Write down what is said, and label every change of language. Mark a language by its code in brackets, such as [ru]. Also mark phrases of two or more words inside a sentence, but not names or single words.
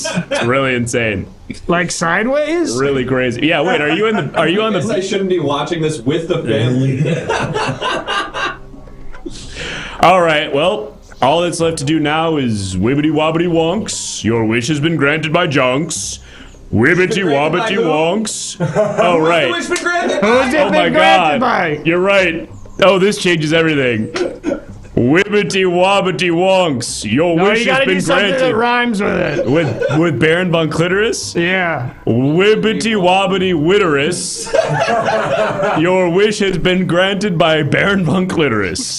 [en] It's really insane. Like sideways? Really crazy. Yeah. Wait. Are you on the? I shouldn't be watching this with the family. All right. Well. All that's left to do now is wibbity wobbity wonks. Your wish has been granted by Jonks. Wibbity wobbity wonks. Oh, right. Who's it been my granted God. by? You're right. Oh, this changes everything. Wibbity wobbity wonks. Your wish has been do something that granted. rhymes with it. With Baron von Clitoris? Yeah. Wibbity wobbity witterus. Your wish has been granted by Baron von Clitoris.